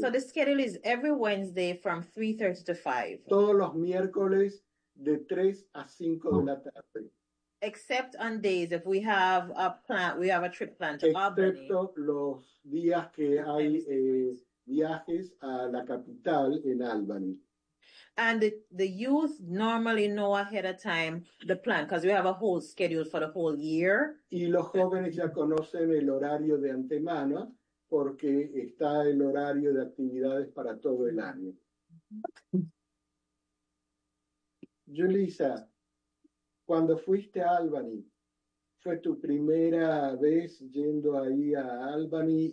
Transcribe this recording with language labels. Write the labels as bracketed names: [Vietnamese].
[English] So the schedule is every Wednesday from 3:30 to 5. [Spanish] Todos los miércoles de 3 a 5 de la tarde. [English] Except on days if we have a plan, we have a trip plan to Albany. [Spanish] Excepto los días que hay viajes a la capital en Albany. [English] And the youth normally know ahead of time the plan because we have a whole schedule for the whole year. [Spanish] Y los jóvenes ya conocen el horario de antemano porque está el horario de actividades para todo el año. Yulisa, cuando fuiste a Albany, ¿fue tu primera vez yendo ahí a Albany?